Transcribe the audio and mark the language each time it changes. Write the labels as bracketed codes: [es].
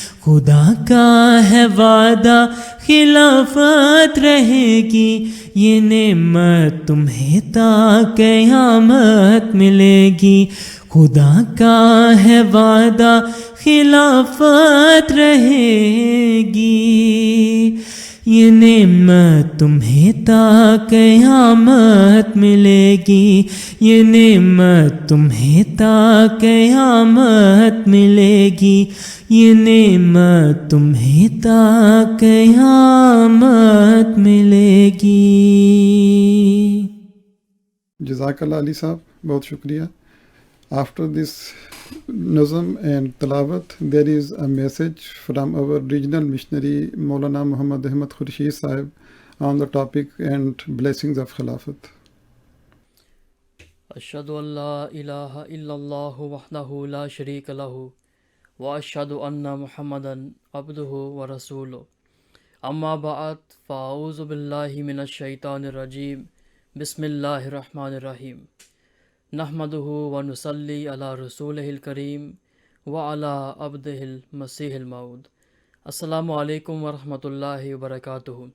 [ur] خدا کا ہے وعدہ خلافت رہے گی، یہ نعمت تمہیں تا قیامت ملے گی، خدا کا ہے وعدہ خلافت رہے گی، یہ نعمت تمہیں تا قیامت ملے گی، یہ نعمت تمہیں تا قیامت ملے گی، یہ نعمت تمہیں تا قیامت ملے گی۔ جزاک اللہ علی صاحب، بہت شکریہ۔ [en] After this nazm and tilawat, there is a message from our regional missionary Maulana Muhammad Ahmad Khurshid Sahib on the topic and blessings of Khilafat. [ar] اشہدو ان لا الہ الا اللہ وحدہ لا شریک لہ واشہدو ان محمدا عبدہ ورسولہ، اما بعد فاعوذ باللہ من الشیطان الرجیم، بسم اللہ الرحمن الرحیم، نحمدہ ونصلی علی رسولہ الکریم وعلی عبدہ المسیح الموعود۔ السلام علیکم ورحمۃ اللہ وبرکاتہ۔